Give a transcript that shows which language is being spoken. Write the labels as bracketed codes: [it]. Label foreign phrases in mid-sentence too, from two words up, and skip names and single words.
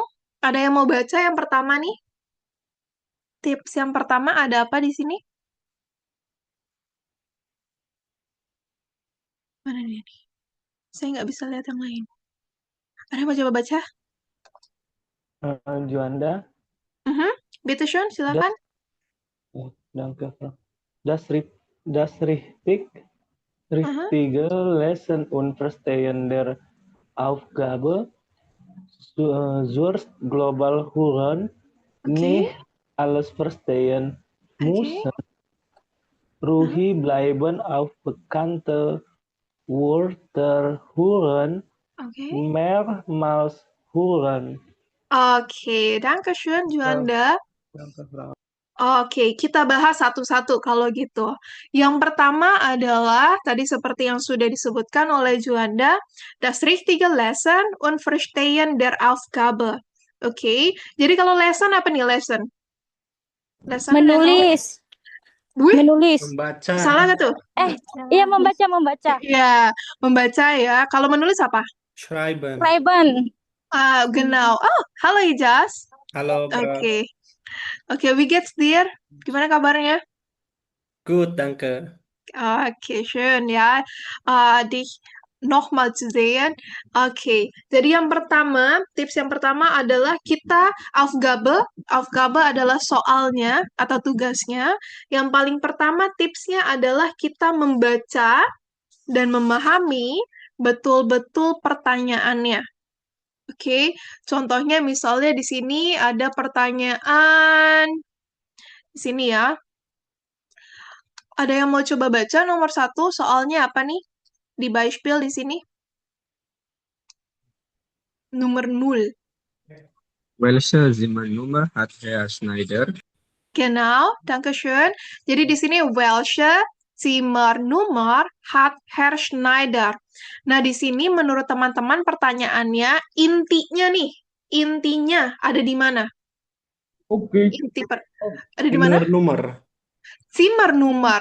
[id] Ada yang mau baca yang pertama nih? Tips yang pertama ada apa di sini? Mana dia nih? Saya nggak bisa lihat yang lain. Ada yang mau coba baca? Juanda, [de] Bitte schön, silakan. danke, Frau. Das richtige Lesen und Verstehen der Aufgabe source global hören, nicht alles verstehen müssen, ruhig bleiben auf bekannte Wörter hören, mehrmals hören. Oke, danke schön, Juanda. Danke, Frau. [id] Oke, kita bahas satu-satu kalau gitu. Yang pertama adalah, tadi seperti yang sudah disebutkan oleh Juanda, [de] das richtige Lesen und Verstehen der Aufgabe. [id] Oke, jadi kalau lesson apa nih lesson? Lesson Menulis. Menulis. Membaca. Salah nggak tuh? Iya, membaca. Ya, membaca ya. Kalau menulis apa? [de] Schreiben. Genau. [id] Oh, halo Ijas. Halo, Bro. Oke, [de] wie geht's dir? [id] Gimana kabarnya? [de] Gut, danke. Oke, schön ya. Dich nochmal zu sehen. [id] Oke, jadi yang pertama, tips yang pertama adalah kita Aufgabe. Aufgabe adalah soalnya atau tugasnya. Yang paling pertama tipsnya adalah kita membaca dan memahami betul-betul pertanyaannya. Oke, contohnya misalnya di sini ada pertanyaan di sini ya. Ada yang mau coba baca nomor 1, soalnya apa nih? Di Beispiel di sini. Nomor 0. [de] Welche Zimmernummer hat Herr Schneider? Genau, danke schön. [id] Jadi di sini [de] welche Zimmernummer hat Herr Schneider. [id] Nah, di sini menurut teman-teman pertanyaannya intinya ada di mana? Oke. Ada di mana? Nomor. Zimmernummer.